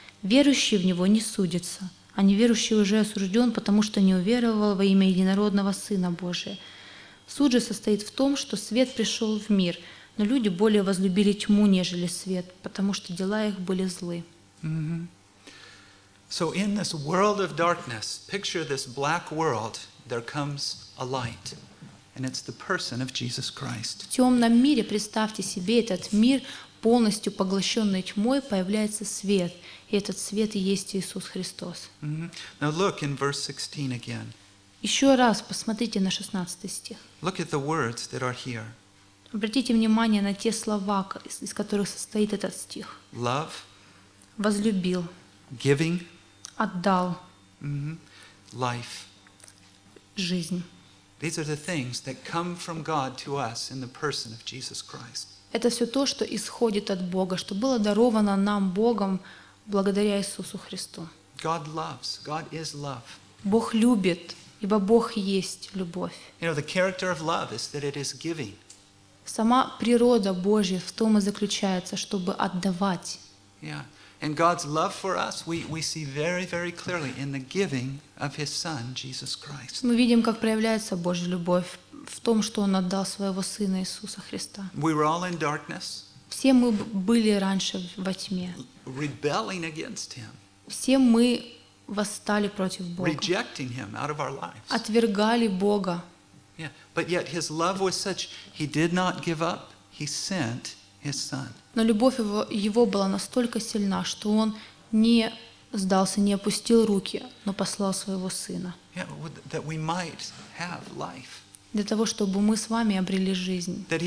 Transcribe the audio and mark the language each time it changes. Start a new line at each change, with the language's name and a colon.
Russian: Верующий в Него не судится, а неверующий уже осужден, потому что не уверовал во имя Единородного Сына Божия. Суд же состоит в том, что свет пришел в мир, но люди более возлюбили тьму, нежели свет, потому что дела их были злы. Mm-hmm.
English: So in this world of darkness, picture this black world, there comes a light. And it's the person of Jesus Christ.
Russian: В темном мире, представьте себе, этот мир, полностью поглощенный тьмой, появляется свет. И этот свет и есть Иисус Христос.
English: Mm-hmm. Now look in verse 16 again.
Russian: Еще раз посмотрите на 16 стих.
English: Look at the words that are here.
Russian: Обратите внимание на те слова, из которых состоит этот стих.
English: Love.
Russian: Возлюбил.
English: Giving.
Russian: Отдал.
English: Mm-hmm. Life.
Russian: Жизнь.
English: These are the things that come from God to us in the person of Jesus Christ.
Russian: Это все то, что исходит от Бога, что было даровано нам Богом благодаря Иисусу Христу.
English: God loves. God is love.
Russian: Бог любит, ибо Бог есть любовь.
English: You know, the character of love is that it is giving.
Russian: Сама природа Божья в том и заключается, чтобы отдавать.
English: Yeah. And God's love for us, we see very, very clearly in the giving of His Son, Jesus Christ.
Russian: Мы видим, как проявляется Божья любовь в том, что Он отдал Своего Сына Иисуса Христа.
English: We were all in darkness.
Russian: Все мы были раньше во тьме.
English: Rebelling against Him.
Russian: Все мы восстали против Бога.
English: Rejecting Him out of our lives.
Russian: Отвергали Бога.
English: Yeah. But yet His love was such, He did not give up, He sent His Son.
Russian: Но любовь Его была настолько сильна, что Он не сдался, не опустил руки, но послал Своего Сына.
English: Yeah, that we might have life.
Russian: Для того, чтобы мы с вами обрели жизнь.